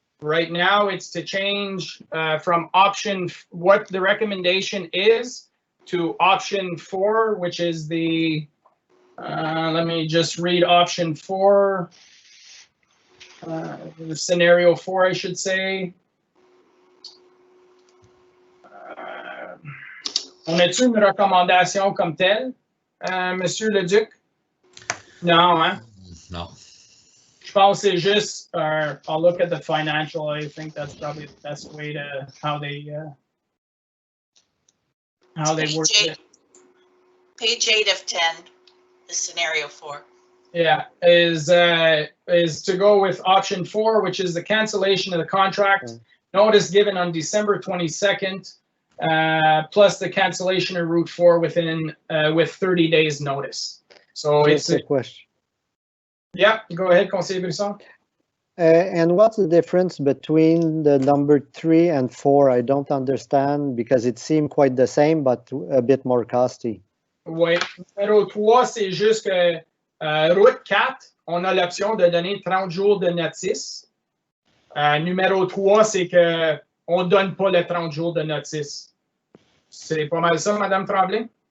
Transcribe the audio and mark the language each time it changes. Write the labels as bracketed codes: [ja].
[en] Right now, it's to change from option, what the recommendation is, to option 4, which is the, let me just read option 4, scenario 4, I should say. [fr] On a-tu une recommandation comme telle? Monsieur Leduc? Non, hein? [en] No. [fr] Je pense c'est juste, [en] I'll look at the financial. I think that's probably the best way to, how they how they work it. Page 8 of 10 is scenario 4. Yeah, is to go with option 4, which is the cancellation of the contract. Notice given on December 22nd, plus the cancellation of Route 4 within with 30 days notice. So Just it's a question. Yeah, go ahead, Conseiller Brisson. And what's the difference between the number 3 and 4? I don't understand because it seemed quite the same, but a bit more costly. [fr] Oui. Numéro 3, c'est juste que route 4, on a l'option de donner 30 jours de notice. Numéro 3, c'est que on ne donne pas le 30 jours de notice. C'est pas mal ça, Madame Tremblay?